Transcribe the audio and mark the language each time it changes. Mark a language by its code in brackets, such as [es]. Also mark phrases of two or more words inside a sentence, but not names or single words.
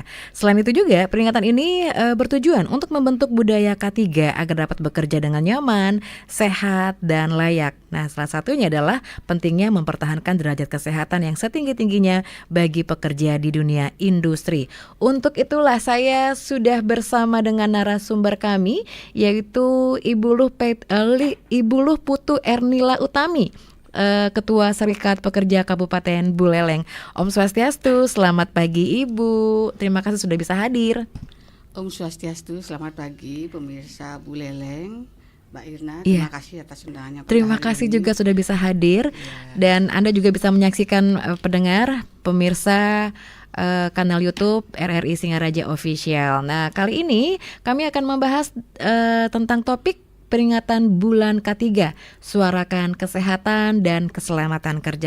[id] Selain itu juga, peringatan ini bertujuan untuk membentuk budaya K3 agar dapat bekerja dengan nyaman, sehat, dan layak. Nah, salah satunya adalah pentingnya mempertahankan derajat kesehatan yang setinggi-tingginya bagi pekerja di dunia industri. Untuk itulah saya sudah bersama dengan narasumber kami, yaitu Ibu Luh Putu Ernila Utami, Ketua Serikat Pekerja Kabupaten Buleleng. [ban] Om Swastiastu, [id] selamat pagi Ibu. Terima kasih sudah bisa hadir. [ban] Om Swastiastu, [id] selamat pagi pemirsa Buleleng. Mbak Irna, Iya. terima kasih atas undangannya. Terima kasih juga sudah bisa hadir. Dan Anda juga bisa menyaksikan pendengar, pemirsa kanal YouTube RRI Singaraja Official. Nah, kali ini kami akan membahas tentang topik peringatan bulan K3, suarakan kesehatan dan keselamatan kerja.